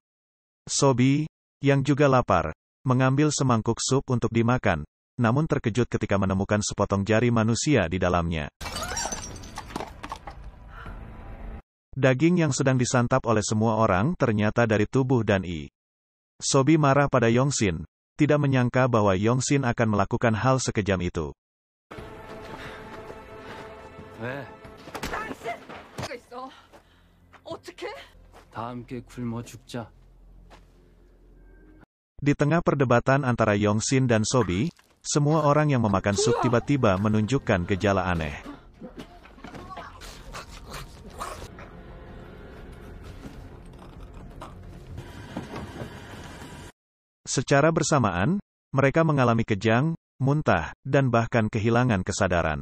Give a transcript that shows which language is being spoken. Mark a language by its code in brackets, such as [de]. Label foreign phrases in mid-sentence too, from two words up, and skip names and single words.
[id] Sobi, yang juga lapar, mengambil semangkuk sup untuk dimakan, namun terkejut ketika menemukan sepotong jari manusia di dalamnya. Daging yang sedang disantap oleh semua orang ternyata dari tubuh dan I. Sobi marah pada Yongsin, tidak menyangka bahwa Yongsin akan melakukan hal sekejam itu. [ko] 왜? 당신! 가 있어. 어떻게? 다 함께 굶어 죽자. [id] Di tengah perdebatan antara Yongsin dan Sobi, semua orang yang memakan sup tiba-tiba menunjukkan gejala aneh. Secara bersamaan, mereka mengalami kejang, muntah, dan bahkan kehilangan kesadaran.